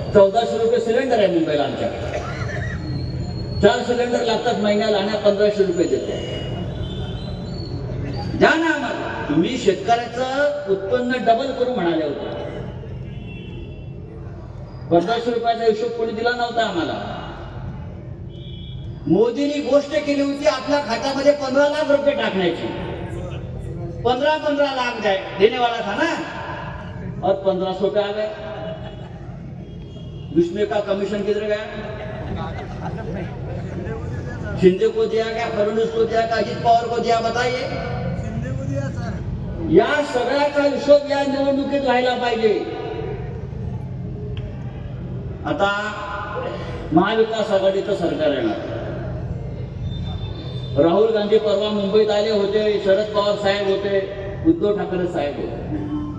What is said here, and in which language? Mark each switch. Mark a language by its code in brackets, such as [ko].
[mr] 1400 रुपये सिलेंडर आहे मुंबईला आमच्याकडे, 4 सिलेंडर लागतात महिन्याला आणि 1500 रुपये देतो. द्या ना आम्हाला. तुम्ही शेतकऱ्याचं उत्पन्न डबल करू म्हणाले होते. 1500 रुपयाचा हिशोब कोणी दिला नव्हता आम्हाला. मोदींनी गोष्ट केली होती आपल्या खात्यामध्ये 15 लाख रुपये टाकण्याची. [hi] 15 लाख जाए देने वाला था ना, और 1500 पे आ गए. उसमें का कमीशन किधर गया? शिंदे को दिया क्या, फडणवीस को दिया क्या, अजित पवार को दिया? बताइए. [mr] या सगळ्याचा हिशोब या निवडणुकीत व्हायला पाहिजे. आता महाविकास आघाडीचं सरकार येणार. राहुल गांधी परवा मुंबईत आले होते, शरद पवार साहेब होते, उद्धव ठाकरे साहेब होते.